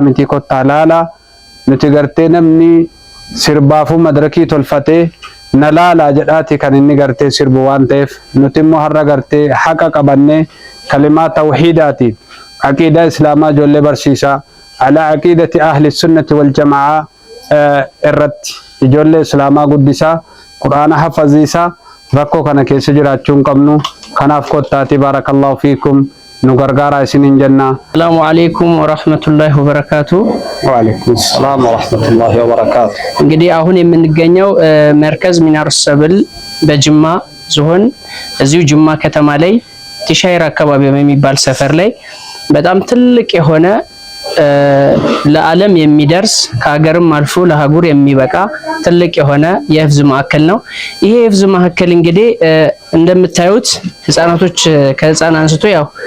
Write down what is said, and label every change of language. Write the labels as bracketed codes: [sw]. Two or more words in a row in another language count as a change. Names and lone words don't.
[om] miti kottaa laalaa nuti gartee namni sirbaafuu madarakii tolfatee na laalaa jedhaati kan inni gartee sirbu waan ta'eef nuti immoo har'a gartee haqa qabannee kalimaa tawhiidaatiin aqiidaa islaamaa ijoollee barsiisaa ala aqiidati [ar] أهل السنة والجماعة [om] irratti ijoollee islaamaa guddisaa quraana hafaziisaa rakkoo kana keessa jiraachuun qabnu kanaaf kottaati [ar] بارك الله فيكم [om] nu gargaaraa isiniin jenna. [ar] السلام عليكم ورحمة الله وبركاته. وعليكم السلام ورحمة الله وبركاته. [am] እንግዲህ አሁን የምንገኘው መርከዝ ሚናር ሰብል በጅማ ዞን እዚሁ ጅማ ከተማ ላይ ቲሻይር አካባቢ በሚባል ሰፈር ላይ በጣም ትልቅ የሆነ ለዓለም የሚደርስ ከሀገርም አልፎ ለሀገር የሚበቃ ትልቅ የሆነ የህፍዝ ማዕከል ነው። ይሄ የህፍዝ ማዕከል እንግዲህ እንደምታዩት ህፃናቶች ከህፃን አንስቶ ያው